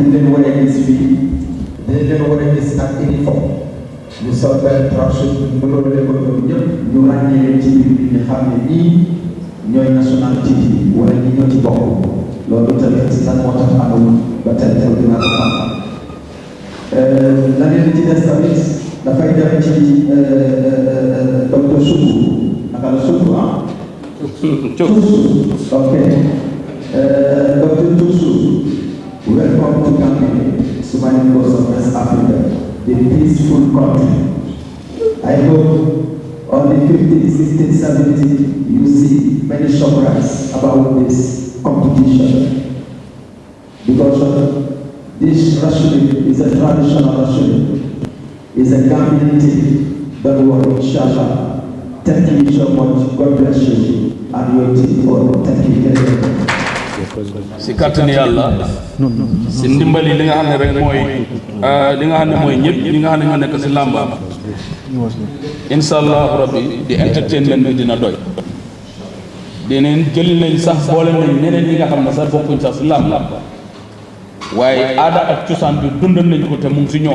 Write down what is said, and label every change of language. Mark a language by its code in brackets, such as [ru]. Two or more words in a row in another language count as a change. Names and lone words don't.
[wo] ñu leen war a gis fii dañ leen war a gis ak uniforme ñu sol benn traction mënoo leen ko ñoom ñëpp ñu ràññee leen ci biir bi ñu xam ne ñii ñooy [en] national TV [wo] wala ñi ñoo ci bokk loolu tamit lan moo tax amul ba tey dinaa ko xam leneen li ci des tamit dafay dem ci docteur Sougou naka la Sougou ah. [en] Okay. Dr. Tusu, welcome to Gambia, Somali Coast of West Africa, the peaceful country. I hope on the 15th, 16th, 17th, you see many surprises about this competition. Because this wrestling is a traditional wrestling. It's a Gambian thing. Don't worry, inshallah. Thank you so much. God bless you. And your team for thank you. [wo] si kàttanu yàlla si ndimbali li nga xam ne rek mooy li nga xam ne mooy ñëpp ñi nga xam ne ñoo nekk si làmba [ar] incha allahu rabbi [wo] di entertainment bi dina doy dineen jël nañ sax boole nañ ñeneen ñi nga xam ne sax bokkuñ sax si làmb waaye aada ak cosaan bi dundal nañ ko te mu ngi si ñoom